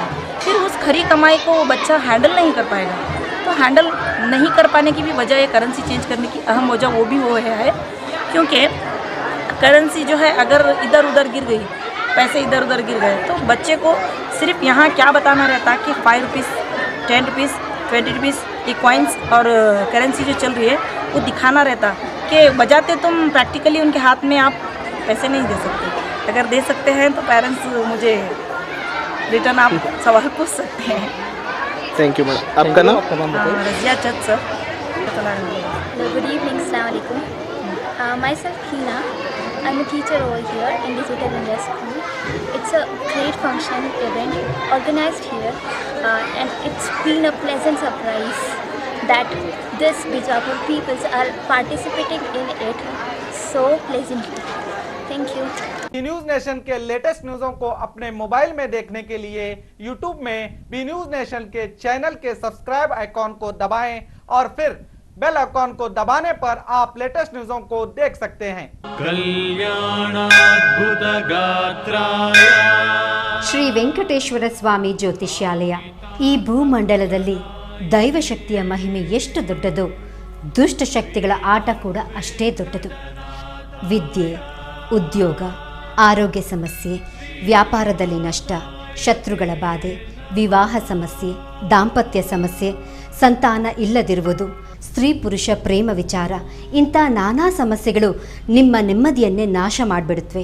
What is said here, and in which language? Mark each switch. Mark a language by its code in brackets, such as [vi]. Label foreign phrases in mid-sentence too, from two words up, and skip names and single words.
[hi] फिर उस खरी कमाई को वो बच्चा हैंडल नहीं कर पाएगा। तो हैंडल नहीं कर पाने की भी वजह है करेंसी चेंज करने की अहम वजह वो भी वो है क्योंकि करेंसी जो है अगर इधर उधर गिर गई, पैसे इधर उधर गिर गए तो बच्चे को सिर्फ यहाँ क्या बताना रहता कि 5 रुपीज़, 10 रुपीज़, 20 रुपीज़ ये कॉइन्स और करेंसी जो चल रही है वो दिखाना रहता कि बजाते तुम प्रैक्टिकली उनके हाथ में आप पैसे नहीं दे सकते। अगर दे सकते हैं तो पेरेंट्स मुझे रिटर्न आप सवाल पूछ सकते हैं। [en] thank you madam. [hi] आपका नाम? रजिया [en] judge sir. Good evening, Assalamualaikum. Myself Hina. I'm a teacher over here in Digital India School. It's a great function event organized here and it's been a pleasant surprise that this Bijapur peoples are participating in it so pleasantly. Thank you. [hi] बी न्यूज नेशन के [en] latest news [hi] को अपने मोबाइल में देखने के लिए यूट्यूब में बी न्यूज नेशन के चैनल के [en] subscribe icon [hi] को दबाएं और फिर [en] bell icon [hi] को दबाने पर आप [en] latest news [hi] को देख सकते हैं। [kn] ಶ್ರೀ ವೆಂಕಟೇಶ್ವರ ಸ್ವಾಮಿ ಜ್ಯೋತಿಷ್ಯಾಲಯ ಈ ಭೂಮಂಡಲದಲ್ಲಿ ದೈವಶಕ್ತಿಯ ಮಹಿಮೆ ಎಷ್ಟು ದೊಡ್ಡದೋ ದುಷ್ಟಶಕ್ತಿಗಳ ಆಟ ಕೂಡ ಅಷ್ಟೇ ದೊಡ್ಡದು. ವಿದ್ಯೆ, ಉದ್ಯೋಗ, ಆರೋಗ್ಯ ಸಮಸ್ಯೆ, ವ್ಯಾಪಾರದಲ್ಲಿ ನಷ್ಟ, ಶತ್ರುಗಳ ಬಾಧೆ, ವಿವಾಹ ಸಮಸ್ಯೆ, ದಾಂಪತ್ಯ ಸಮಸ್ಯೆ, ಸಂತಾನ ಇಲ್ಲದಿರುವುದು, ಸ್ತ್ರೀ ಪುರುಷ ಪ್ರೇಮ ವಿಚಾರ, ಇಂಥ ನಾನಾ ಸಮಸ್ಯೆಗಳು ನಿಮ್ಮ ನೆಮ್ಮದಿಯನ್ನೇ ನಾಶ ಮಾಡಿಬಿಡುತ್ತವೆ.